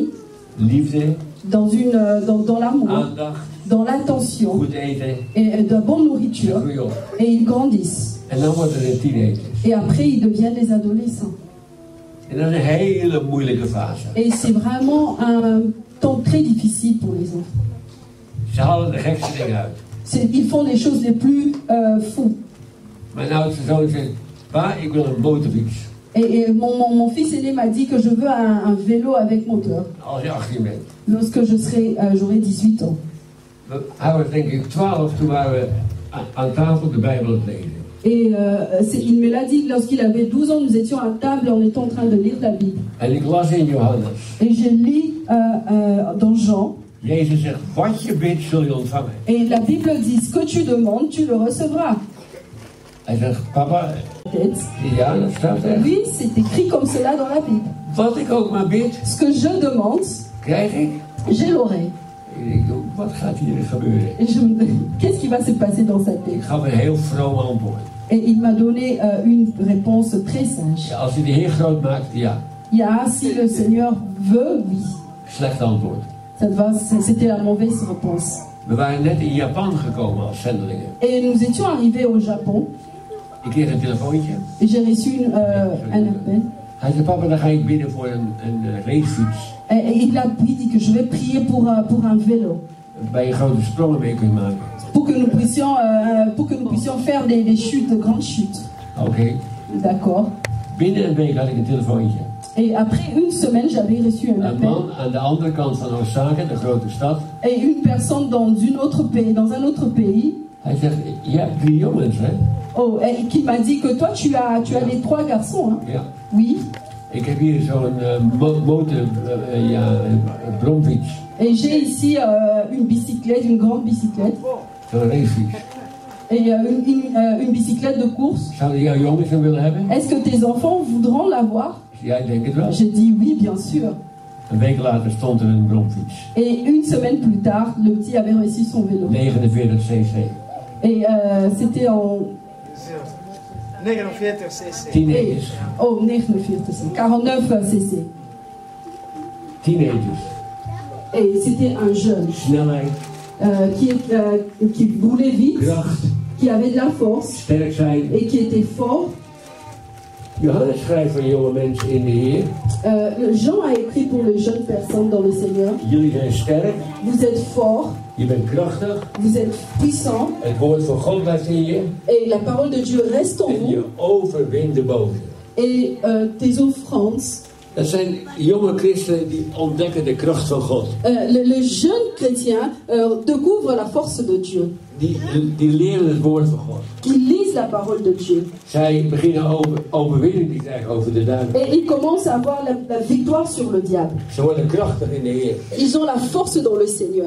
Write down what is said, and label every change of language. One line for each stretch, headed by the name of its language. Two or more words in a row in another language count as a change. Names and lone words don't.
Dutch: Liefde.
French: Dans l'amour.
Dutch: Aandacht.
French: Dans l'attention.
Dutch: Goed eten.
French: Et de la bonne nourriture. Et ils grandissent.
Dutch: En dan worden er teenagers.
French: Et après ils deviennent des adolescents.
Dutch: En dat is een hele moeilijke fase.
French: Et c'est vraiment un temps très difficile pour les enfants.
Dutch: Ze halen de gekste dingen uit.
French: Ils font les choses les plus fous.
Dutch: Mijn oudste zoon zegt, pa, ik wil een motorfiets.
French: Et mon fils aîné m'a dit que je veux un vélo avec moteur.
Dutch: Als je 18 bent.
French: Lorsque j'aurai 18 ans.
Dutch: Hij was denk ik 12, toen waren we aan tafel de Bijbel het lezen.
French: Et il me l'a dit lorsqu'il avait 12 ans, nous étions à table, on était en train de lire la Bible.
Dutch: En ik las in Johannes.
French: Et je lis dans Jean.
Dutch: Jezus zegt, wat je bidt zul je ontvangen.
French: Et la Bible dit, ce que tu demandes, tu le recevras.
Dutch: Hij zegt, papa,
French: tête.
Dutch: ja, dat staat er.
French: Oui, c'est écrit comme cela dans la Bible.
Dutch: Wat ik ook maar bid,
French: Ce que je demande,
Dutch: krijg ik.
French: je l'aurai.
Dutch: Ik denk, wat gaat hier gebeuren?
French: Et je me dis, qu'est-ce qui va se passer dans sa
Dutch: Ik
French: tête?
Dutch: gaf een heel vroom antwoord.
French: Et il m'a donné une réponse très sage.
Dutch: Ja, als hij de Heer groot maakt, ja. Ja,
French: si le Seigneur veut, oui.
Dutch: Slecht antwoord.
French: C'était la mauvaise réponse.
Dutch: We waren net in Japan gekomen als zendelingen.
French: Et nous étions arrivés au Japon.
Dutch: Ik kreeg een telefoontje.
French: Et j'ai reçu un appel.
Dutch: Hij zei, papa, dan ga ik bidden voor een racefiets.
French: Et il a dit que je vais prier pour un vélo.
Dutch: Waar je grote sprongen mee kunt maken.
French: Pour que nous puissions faire des chutes, de grandes chutes.
Dutch: Oké.
French: D'accord.
Dutch: Binnen een week had ik een telefoontje.
French: Et après une semaine, j'avais reçu un
Dutch: Een
French: appel.
Dutch: man aan de andere kant van Osaka, de grote stad.
French: Et une personne dans un autre pays.
Dutch: Hij zegt, je hebt 3 jongens, hè?
French: Oh, et qui m'a dit que toi, tu as les 3 garçons, hein?
Dutch: Ja.
French: Oui.
Dutch: Ik heb hier zo'n bromfiets.
French: Et j'ai ici une bicyclette, une grande bicyclette.
Dutch: Zo'n racefiets.
French: Et une bicyclette de course.
Dutch: Zouden jouw jongens hem willen hebben?
French: Est-ce que tes enfants voudront l'avoir?
Dutch: Ja, ik denk het wel.
French: J'ai dit oui, bien sûr.
Dutch: Een week later stond er een bromfiets.
French: Et une semaine plus tard, le petit avait reçu son vélo.
Dutch: 49 cc.
French: Et c'était en...
Dutch: 49 cc. Teenagers.
French: Oh, 49 cc. Teenagers. Et c'était un jeune
Dutch: Snelheid,
French: qui roulait vite,
Dutch: kracht,
French: qui avait de la force
Dutch: sterk zijn.
French: et qui était fort.
Dutch: Johannes schrijft van jonge mensen in de Heer.
French: Jean a écrit pour les jeunes personnes dans le Seigneur.
Dutch: Jullie zijn sterk,
French: Vous êtes forts,
Dutch: je bent krachtig.
French: vous êtes puissants
Dutch: Het woord van God blijft in je.
French: et la parole de Dieu reste en
Dutch: En
French: vous.
Dutch: je overwint de boze.
French: Et tes offrandes.
Dutch: Dat zijn jonge christenen die ontdekken de kracht van God.
French: Les jeunes chrétiens découvrent la force de Dieu.
Dutch: Die leren het woord van God.
French: Qui lisent la parole de Dieu.
Dutch: Zij beginnen overwinning te krijgen over de duivel.
French: Et ils commencent à avoir la victoire sur le diable.
Dutch: Ze worden krachtig in de Heer.
French: Ils ont la force dans le Seigneur.